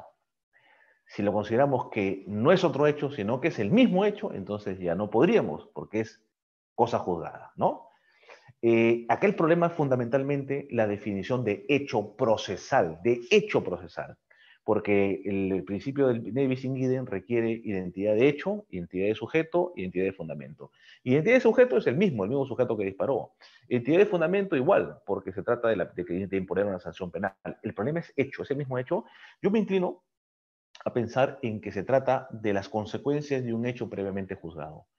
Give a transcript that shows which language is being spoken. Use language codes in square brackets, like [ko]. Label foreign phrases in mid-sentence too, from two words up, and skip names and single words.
[es] Si lo consideramos que no es otro hecho, sino que es el mismo hecho, entonces ya no podríamos, porque es cosa juzgada, ¿no? Acá el problema es fundamentalmente la definición de hecho procesal, porque el principio del [la] ne bis in idem [es] requiere identidad de hecho, identidad de sujeto, identidad de fundamento. Identidad de sujeto es el mismo sujeto que disparó. Identidad de fundamento igual, porque se trata de imponer una sanción penal. El problema es hecho, ese mismo hecho. Yo me inclino a pensar en que se trata de las consecuencias de un hecho previamente juzgado.